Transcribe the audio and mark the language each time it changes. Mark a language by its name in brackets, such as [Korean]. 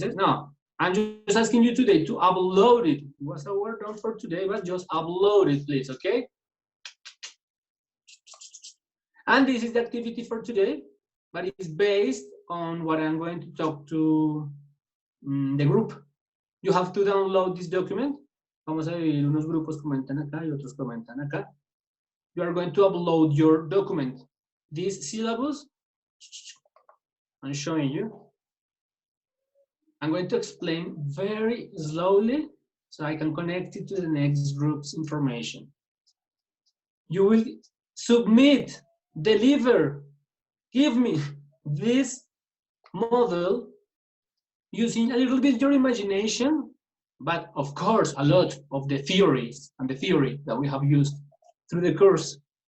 [English] No, I'm just asking you today to upload it. What's the word on for today? But just upload it, please. Okay. And this is the activity for today, but it's based on what I'm going to talk to the group. You have to download this document. [Spanish] Vamos a dividir unos grupos comentan acá y otros comentan acá. [English] You are going to upload your document. This syllabus, I'm showing you. I'm going to explain very slowly so I can connect it to the next group's information. You will submit, deliver, give me this model using a little bit your imagination, but of course a lot of the theories and the theory that we have used through the course.